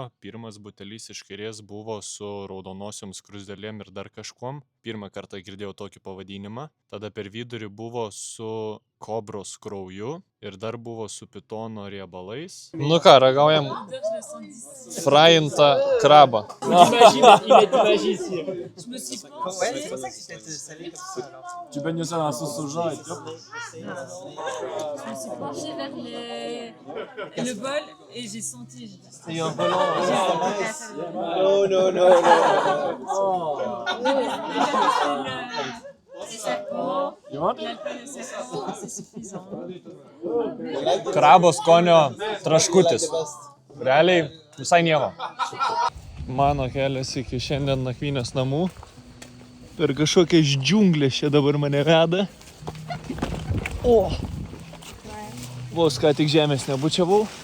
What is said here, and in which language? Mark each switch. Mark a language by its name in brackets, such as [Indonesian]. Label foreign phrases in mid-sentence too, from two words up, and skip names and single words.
[Lithuanian] Pirmas butelis iš kairės buvo su raudonosiom skruzdėlėm ir dar kažkuom. Pirmą kartą girdėjau tokį pavadinimą. Tada per vidurį buvo su kobros krauju ir dar buvo su pitono riebalais. Nu ką, ragaujam fraintą krabą. [French] Tu baignes ça dans la sauce soja et hop. Je me suis penchée vers le bol et j'ai senti. C'est eu un volant. C'est suffisant. [Lithuanian] Krabo skonio traškutis. Realiai visai nieko. Mano kelias iki šiandien nakvynės namų. Per kažkokias džiunglės čia dabar mane veda. O! Vos ką tik žemės nebučiavau.